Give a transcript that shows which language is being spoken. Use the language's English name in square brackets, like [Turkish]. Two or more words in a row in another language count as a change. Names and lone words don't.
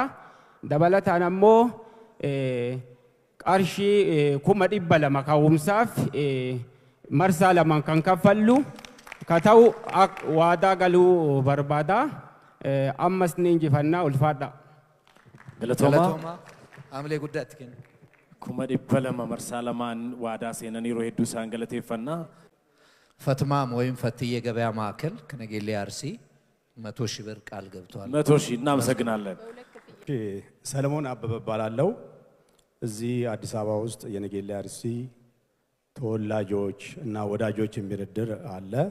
[Oromo] Dabalataan ammoo qarshii 200,000 ka'umsaaf marsaa lamaan kan kaffallu ka ta'u waadaa galuu barbaada. Ammas ni injifannaa ulfaadha. Galatooma. Amalee guddaatti kenna. 200,000 marsaa lamaan waadaa seenaniiru hedduu isaan galateeffannaa. [Amharic] ፈትማም ወይም ፈትዬ ገበያ ማዕከል ከነጌሌ አርሲ 100,000 ብር ቃል ገብቷል። 100,000 እናመሰግናለን። ሰለሞን አበበ እባላለሁ። እዚህ አዲስ አበባ ውስጥ የነጌሌ አርሲ ተወላጆች እና ወዳጆች የሚረድር አለ።